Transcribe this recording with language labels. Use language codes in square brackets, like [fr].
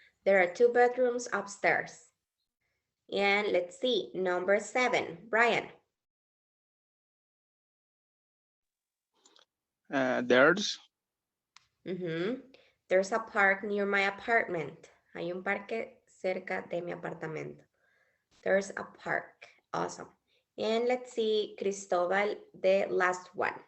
[en] There are 2 bedrooms upstairs. And let's see, number 7, Brian. There's. There's a park near my apartment. [es] Hay un parque cerca de mi apartamento. [en] There's a park. Awesome. And let's see, Cristobal, the last one.